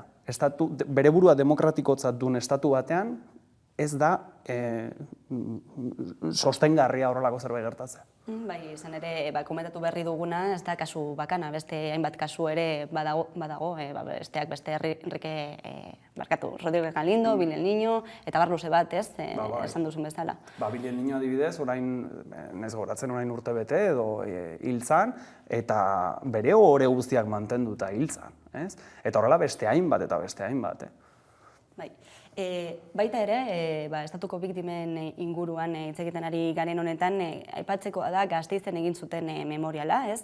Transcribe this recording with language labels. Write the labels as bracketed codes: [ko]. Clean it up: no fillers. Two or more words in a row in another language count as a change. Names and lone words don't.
[eu] Bere burua demokratikotzat duen estatu batean ez da sostengarria horrelako zerbait gertatzea. Bai, izan ere, komentatu berri duguna, ez da kasu bakana, beste hainbat kasu ere badago, besteak beste Enrique Rodríguez Galindo, Billy el Niño, eta bar luze bat, ez, esan duzun bezala. Billy el Niño adibidez, orain, ez goratzen orain urte bete edo hiltzan, eta bere ohore guztiak mantenduta hiltzan, ez? Eta horrela beste hainbat eta beste hainbat, Bai. Baita ere, estatuko biktimen inguruan hitz egiten ari garen honetan, aipatzekoa da Gasteizen egin zuten memoriala, ez?